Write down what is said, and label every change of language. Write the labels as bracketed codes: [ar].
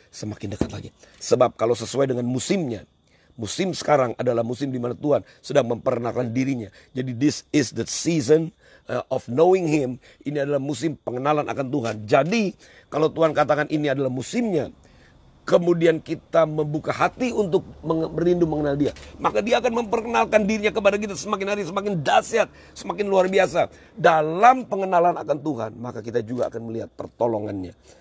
[id] Sebab kalau sesuai dengan musimnya, musim sekarang adalah musim di mana Tuhan sedang memperkenalkan dirinya. Jadi [en] this is the season of knowing Him. [id] Ini adalah musim pengenalan akan Tuhan. Jadi kalau Tuhan katakan ini adalah musimnya, kemudian kita membuka hati untuk merindu mengenal Dia, maka Dia akan memperkenalkan dirinya kepada kita semakin hari semakin dahsyat, semakin luar biasa. Dalam pengenalan akan Tuhan, maka kita juga akan melihat pertolongannya.